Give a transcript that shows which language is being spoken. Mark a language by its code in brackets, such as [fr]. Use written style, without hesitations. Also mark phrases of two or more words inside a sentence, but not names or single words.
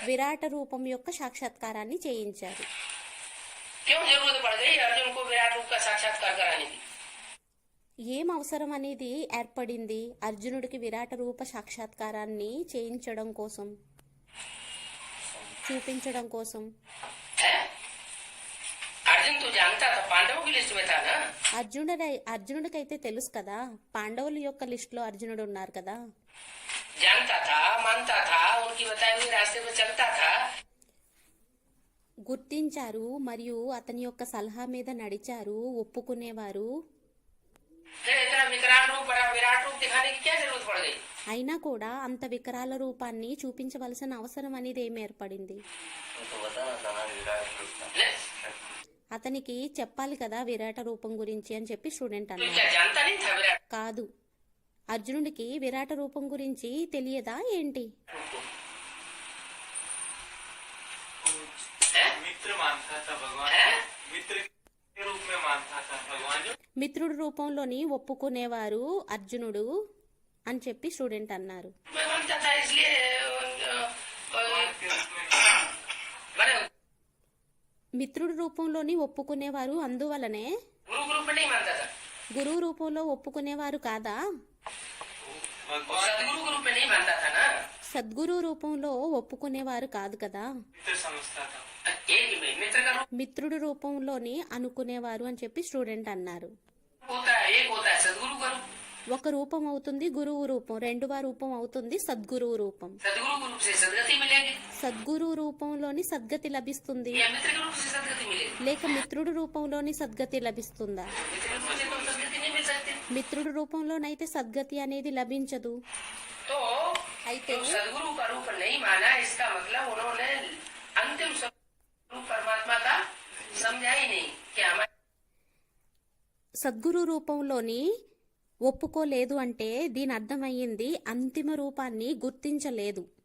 [te] విరాట రూపం యొక్క సాక్షాత్కారాన్ని చేయించారు. [hi] क्यों जरूरत पड़ गई अर्जुन को विराट रूप का साक्षात्कार कराने की? [te] ఏం అవసరం అనేది ఏర్పడింది అర్జునుడికి విరాట రూప సాక్షాత్కారాన్ని చేయించడం కోసం, చూపించడం కోసం? [hi] है? अर्जुन तो जानता था, पांडवों की लिस्ट में था ना। [te] అర్జునుడికైతే తెలుసు కదా, పాండవుల యొక్క లిస్ట్ లో అర్జునుడు ఉన్నారు కదా. [hi] जानता था, मानता था, उनकी बताए हुए रास्ते में चलता था, [te] గుర్తించారు మరియు అతని యొక్క సలహా మీద నడిచారు, ఒప్పుకునేవారు. [hi] फिर इतना विकराल रूप बड़ा विराट रूप दिखाने की क्या जरूरत पड़ गई? [te] అయినా కూడా అంత వికరాల రూపాన్ని చూపించవలసిన అవసరం అనేది ఏమి ఏర్పడింది? [hi] ले, [te] అతనికి చెప్పాలి కదా విరాట రూపం గురించి అని చెప్పి స్టూడెంట్ [hi] तू [te] అన్నారు. [hi] क्या जानता नहीं था विराट? [te] కాదు, అర్జునుడికి విరాట రూపం గురించి తెలియదా ఏంటి? [hi] है? मित्र मानता था भगवान, है? मित्र के रूप में मानता था भगवान जो [te] మిత్రుడి రూపంలోని ఒప్పుకునేవారు అర్జునుడు అని చెప్పి స్టూడెంట్ అన్నారు. [hi] मैं मानता था इसलिए भगवान के रूप में मैंने [te] మిత్రుడి రూపంలోని ఒప్పుకునేవారు, అందువలనే [hi] गुरु ग्रुप में नहीं मानता था, [te] గురువు రూపంలో ఒప్పుకునేవారు కాదా? [hi] और भगवान सदगुरु ग्रुप में नहीं मानता था ना। [te] సద్గురు రూపంలో ఒప్పుకునేవారు కాదు కదా. [hi] मित्र समझता था। एक ही मित्र का रूप [te] మిత్రుడి రూపంలోని అనుకునేవారు అని చెప్పి స్టూడెంట్ అన్నారు. [hi] होता है, एक होता है सदगुरु का रूप, [te] ఒక రూపం అవుతుంది గురువు రూపం, రెండవ రూపం అవుతుంది సద్గురువు రూపం. [hi] सदगुरु के रूप से सदगति मिलेगी [te] సద్గురు రూపంలోని సద్గతి లభిస్తుంది, [hi] या मित्र के रूप से सदगति मिलेगी। [te] లేక మిత్రుడి రూపంలోని సద్గతి లభిస్తుందా? [hi] मित्र के रूप से तो सदगति नहीं मिल सकती। [te] మిత్రుడి రూపంలోనైతే సద్గతి అనేది లభించదు. [hi] तो [te] అయితే [hi] जो सदगुरु का रूप नहीं माना, इसका मतलब उन्होंने अंतिम स्वरूप परमात्मा का समझा ही नहीं कि हमारे [te] సద్గురు రూపంలోని ఒప్పుకోలేదు అంటే దీని అర్థమయ్యింది అంతిమ రూపాన్ని గుర్తించలేదు.